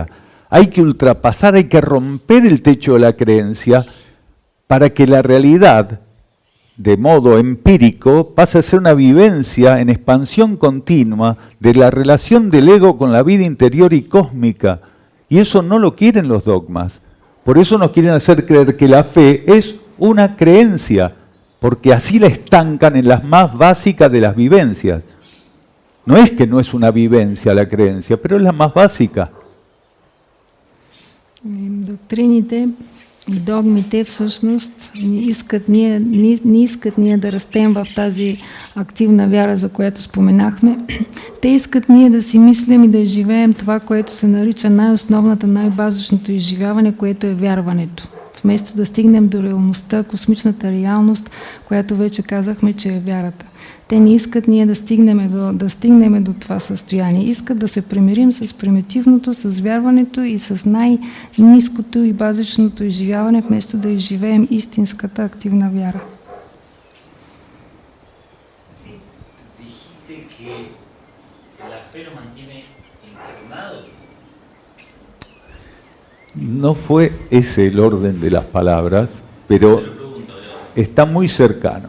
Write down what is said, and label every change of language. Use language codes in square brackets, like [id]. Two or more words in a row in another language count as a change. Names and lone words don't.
[es] Hay que ultrapasar, hay que romper el techo de la creencia para que la realidad, de modo empírico, pase a ser una vivencia en expansión continua de la relación del ego con la vida interior y cósmica. Y eso no lo quieren los dogmas. Por eso nos quieren hacer creer que la fe es una creencia, porque así la estancan en las más básicas de las vivencias. No es que no es una vivencia la creencia, pero es la más básica. [bg] Доктрините и догмите всъщност не искат ние да растем в тази активна вяра, за която споменахме. Те искат ние да си мислим и да изживеем това, което се нарича най-основната, най-базичното изживяване, което е вярването. Вместо да стигнем до реалността, космичната реалност, която вече казахме, че е вярата. Те не искат ние да стигнем до това състояние. Искат да се примирим с примитивното, с вярването и с най-ниското и базичното изживяване, вместо да изживеем истинската активна вяра. [es] No fue ese el orden de las palabras, pero está muy cercano.